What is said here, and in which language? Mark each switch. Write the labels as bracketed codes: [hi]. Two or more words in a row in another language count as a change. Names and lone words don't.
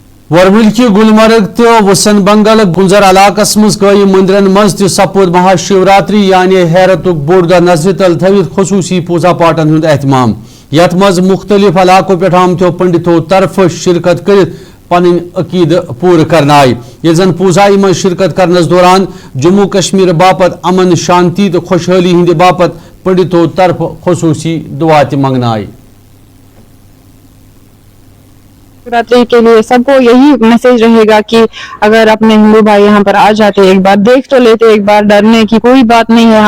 [ks] वरवल की गुलमर्ग तो वसन बंगल गुंजर इलाकस मज कई मंदिरन मज सपोद महाशिवरात्रि यानी हैरत बोड़ दह नजर तल थवित खसूसी पूजा पाठन हुंद एहतमाम यथ मज मुख्तलिफ इलाकों पे आमतो पंडितों तरफ शिरकत कर पन अकीद पूर करना आई ये जन पूजाई मज शिरकत करनस दौरान जम्मू कश्मीर बापत अमन शांति तो खुशहाली हिंद बापत पंडितों तरफ खसूसी दुआ मंगना आई। [hi] शिवरात्रि के लिए सबको यही मैसेज रहेगा कि अगर अपने हिंदू भाई यहाँ पर आ जाते, एक बार देख तो लेते, एक बार डरने की कोई बात नहीं है।